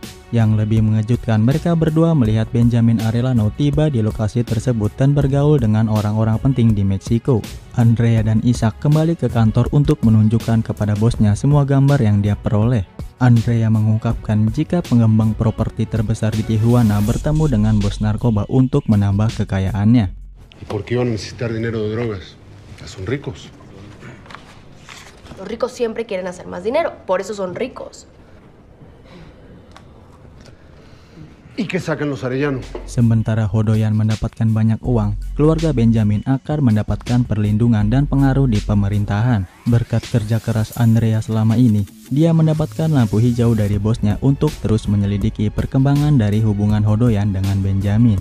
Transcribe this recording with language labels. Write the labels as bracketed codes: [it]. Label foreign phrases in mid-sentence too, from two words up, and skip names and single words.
[id] Yang lebih mengejutkan, mereka berdua melihat Benjamin Arellano tiba di lokasi tersebut dan bergaul dengan orang-orang penting di Meksiko. Andrea dan Isaac kembali ke kantor untuk menunjukkan kepada bosnya semua gambar yang dia peroleh. Andrea mengungkapkan jika pengembang properti terbesar di Tijuana bertemu dengan bos narkoba untuk menambah kekayaannya. [es] ¿Por qué iban a necesitar dinero de drogas? Son ricos. Los ricos siempre quieren hacer más dinero, por eso son ricos. ¿Y qué sacan los Arellano? [id] Sementara Hodoyan mendapatkan banyak uang, keluarga Benjamin akan mendapatkan perlindungan dan pengaruh di pemerintahan. Berkat kerja keras Andrea selama ini, dia mendapatkan lampu hijau dari bosnya untuk terus menyelidiki perkembangan dari hubungan Hodoyan dengan Benjamin.